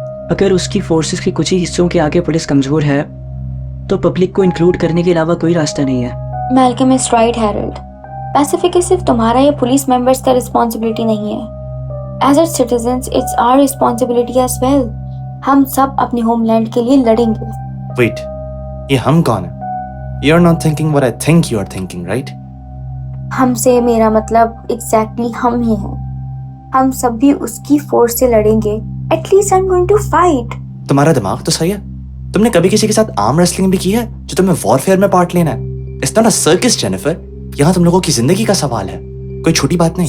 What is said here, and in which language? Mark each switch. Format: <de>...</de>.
<hi>अगर उसकी फोर्सेस के कुछ ही हिस्सों के आगे पुलिस कमजोर है तो पब्लिक को इंक्लूड करने के अलावा कोई रास्ता नहीं है।</hi> <en>Malcolm is right</en> <hi>Harald. Pacific सिर्फ तुम्हारा या पुलिस मेंबर्स का रिस्पॉन्सिबिलिटी नहीं है।</hi> <en>As a citizens it's our responsibility as well.</en> <hi>हम सब अपने होमलैंड के लिए लड़ेंगे। Wait, ये हम कौन है?</hi> <en>You're not thinking what I think you are thinking, right?</en> <hi>हमसे मेरा मतलब एग्जैक्टली हम ही हैं। हम सब भी उसकी फोर्स से लड़ेंगे।</hi> <en>At least I am going to fight.</en> <hi>तुम्हारा दिमाग तो सही है। तुमने कभी किसी के साथ आर्म रेसलिंग भी की है जो तुम्हें वॉरफेयर में पार्ट लेना है?</hi> <en>it's not a circus</en> <hi>Jennifer. यहाँ तुम लोगों की जिंदगी का सवाल है, कोई छोटी बात नहीं।</hi>